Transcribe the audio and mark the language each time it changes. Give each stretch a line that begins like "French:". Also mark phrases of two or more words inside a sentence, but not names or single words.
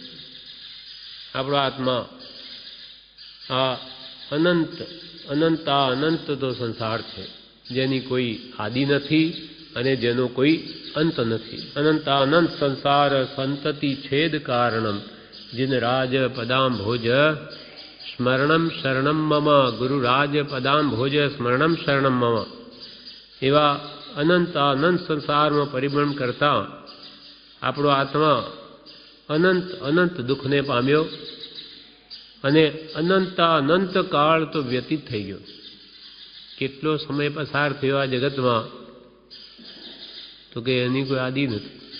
Gujarati: આપણો આત્મા આ અનંત તો સંસાર છે, જેની કોઈ આદિ નથી અને જેનો કોઈ અંત નથી.
Sanskrit: અનંત સંસાર સંતતિ છેદ કારણમ जिन राज पदाम भोज स्मरणम शरणम मम गुरु राज पदाम भोज स्मरणम शरणम मम.
Gujarati: એવા અનંત संसाરમાં પરિભ્રમણ કરતા આપણો આત્મા અનંત દુઃખને પામ્યો અને અનંત કાળ તો વ્યતીત થઈ ગયો. કેટલો સમય પસાર થયો આ જગતમાં તો કે એની કોઈ આદિ નથી.